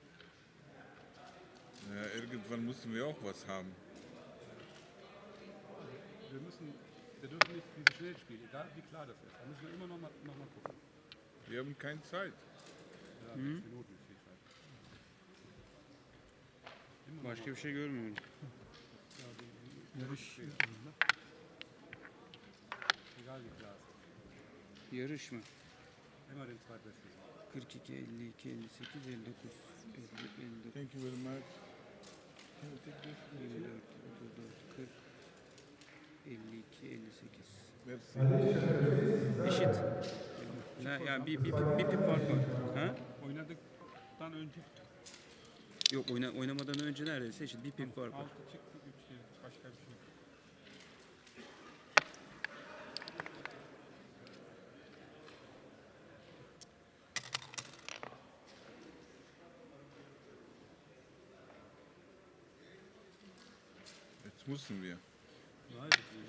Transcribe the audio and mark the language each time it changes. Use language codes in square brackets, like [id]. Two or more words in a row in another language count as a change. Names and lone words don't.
[de] Ja, irgendwann müssen wir auch was haben. Wir dürfen nicht diese schnell spielen, egal wie klar das ist. Da müssen wir immer noch mal gucken. Wir haben keine Zeit. Ja, 6 Minuten ist die Zeit. Immer noch [tr] Başka [de] mal [tr] bir şey görmüyorum. Yarış. [de] egal wie klar es ist. [tr] Yarış mı? [de] Immer den Zweitbesten. 42, 52, 58, 59, 50, 59, [en] Thank you very much. Can you take this? [de] 54, 34, 40, 52, 58. [fr] Merci. [tr] Eşit. Yani bir pip fark var. Ha? Oynadıktan önce Yok oynamadan önce neredeyse eşit. Bir pip fark var. 6 çıktı 3 değil. Başka bir şey. [de] Jetzt müssen wir. Weiß ich nicht.